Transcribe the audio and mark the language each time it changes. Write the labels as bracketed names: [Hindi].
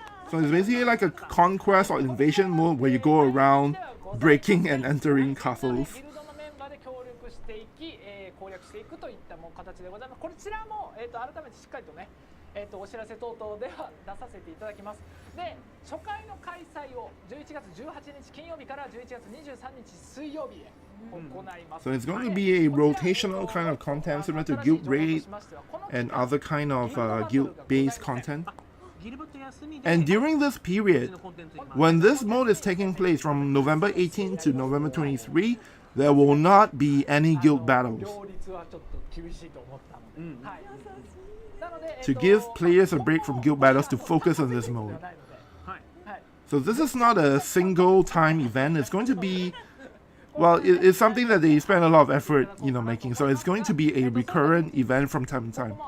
[English] So it's basically like a conquest or invasion mode where you go around breaking and entering castles. [Japanese] ギルドのメンバーで協力していき、攻略していくといったもう形でございます。こちらも、改めてしっかりとね、お知らせ等々では出させていただきます。で、初回の開催を11月18日金曜日から11月23日水曜日へ行います。 [English] So it's going to be a rotational kind of content similar to Guild Raid and other kind of guild-based content. And during this period, when this mode is taking place from November 18 to November 23, there will not be any guild battles. [Japanese] 両立はちょっと厳しいと思ったので、はい。なので、 [English] To give players a break from guild battles to focus on this mode. [Japanese] はい。 [English] So this is not a single time event. It's going to be, well, it's something that they spend a lot of effort, making. So it's going to be a recurrent event from time to time.